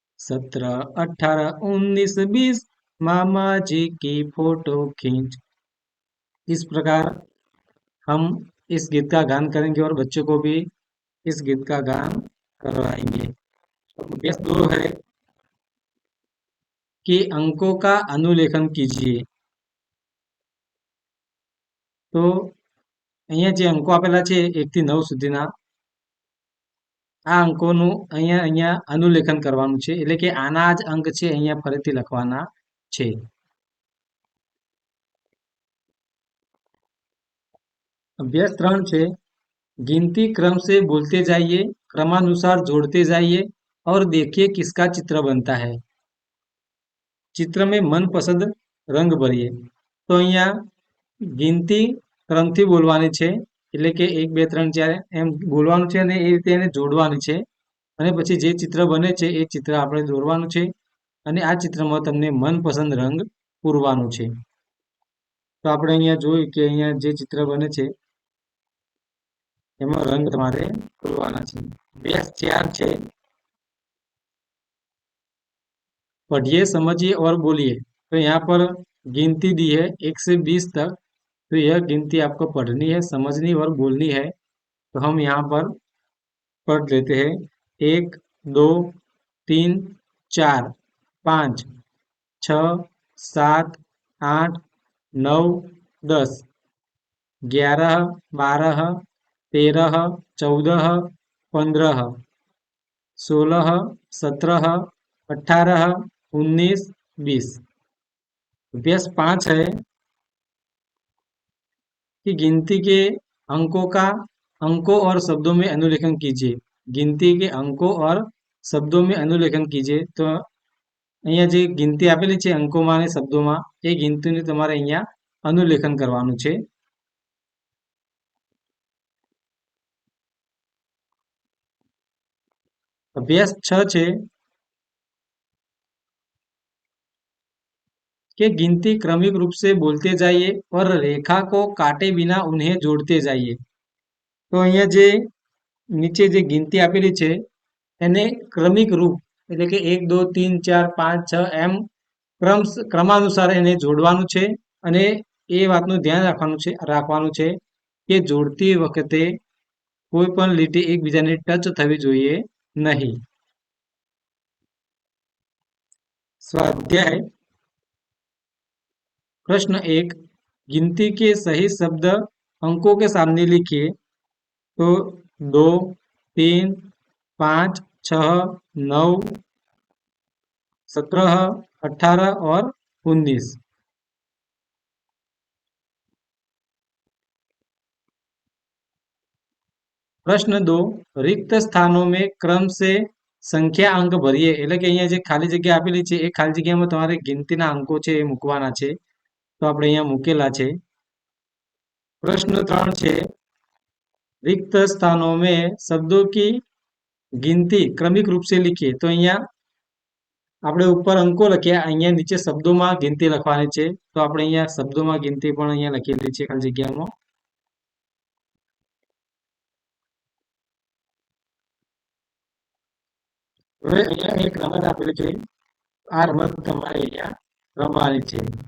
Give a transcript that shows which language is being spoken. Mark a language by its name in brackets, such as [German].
[Hindi] 17 18 19 20 मामा जी की फोटो खींच। इस प्रकार हम इस गीत का गान करेंगे और बच्चों को भी इस गीत का गान करवाएंगे। अभ्यास 2 है कि अंकों का अनुलेखन कीजिए। [Gujarati] तो અહીંયા જે અંકો આપેલા છે 1 થી 9 સુધીના આ અંકોનું અહીંયા અનુલેખન કરવાનું છે, એટલે કે આના જ અંક છે અહીંયા ફરીથી લખવાના છે। [Hindi] अभ्यास 3 છે गिनती क्रम से बोलते जाइए, क्रमानुसार जोड़ते जाइए और देखिए किसका चित्र बनता है। चित्र में मनपसंद रंग भरिए। [Gujarati] तो અહીંયા गिनती क्रमથી બોલવાની છે, એટલે કે 1 2 3 4 એમ બોલવાનું છે અને એ રીતે એને જોડવાની છે અને પછી જે ચિત્ર બને છે એ ચિત્ર આપણે દોરવાનું છે અને આ ચિત્રમાં તમને મનપસંદ રંગ પૂરવાનું છે। તો આપણે અહીંયા જોયું કે અહીંયા જે ચિત્ર બને છે એમાં રંગ તમારે પૂરવાના છે। અભ્યાસ 4 છે [Hindi] पढ़िए समझिए और बोलिए। तो यहाँ पर गिनती दी है 1 से 20 तक। तो यह गिनती आपको पढ़नी है, समझनी और बोलनी है। तो हम यहाँ पर पढ़ लेते हैं 1 2 3 4 5 6 7 8 9 10 11 12 13 14 15 16 17 18 19 20। अभ्यास 5 है कि गिनती के अंकों और शब्दों में अनुलेखन कीजिए। गिनती के अंकों और शब्दों में अनुलेखन कीजिए। [Gujarati] तो અહીંયા જે ગિનતી આપેલી છે અંકોમાં અને શબ્દોમાં એ ગિનતીનું તમારે અહીંયા અનુલેખન કરવાનું છે। [Hindi] अभ्यास 6 છે कि गिनती क्रमिक रूप से बोलते जाइए और रेखा को काटे बिना उन्हें जोड़ते जाइए। [Gujarati] तो અહીંયા જે નીચે જે ગિનતી આપેલી છે એને ક્રમિક રૂપ એટલે કે 1 2 3 4 5 6 એમ ક્રમાનુસાર એને જોડવાનું છે અને એ વાતનું ધ્યાન રાખવાનું છે કે જોડતી વખતે કોઈ પણ લીટી એકબીજાને ટચ થવી જોઈએ નહીં। [Hindi] स्वाध्याय प्रश्न 1 गिनती के सही शब्द अंकों के सामने लिखिए। तो 2 3 5 6 9 17 18 और 19। प्रश्न 2 रिक्त स्थानों में क्रम से [Gujarati] સંખ્યા અંક ભરીએ। એટલે કે અહીંયા જે ખાલી જગ્યા આપેલી છે એ ખાલી જગ્યામાં તમારે ગિનતીના અંકો છે એ મૂકવાના છે। તો આપણે અહીંયા મૂકેલા છે। પ્રશ્ન 3 છે रिक्त स्थानों में शब्दों की गिनती क्रमिक रूप से लिखिए। तो अहिયાં આપણે ઉપર અંકો લખ્યા, અહીંયા નીચે શબ્દોમાં ગિનતી લખવાની છે, તો આપણે અહીંયા શબ્દોમાં ગિનતી પણ અહીંયા લખેલી છે ખાલી જગ્યામાં. હવે અહીંયા એક રમત આપેલી છે, આ રમત તમારે અહીંયા રમવાની છે.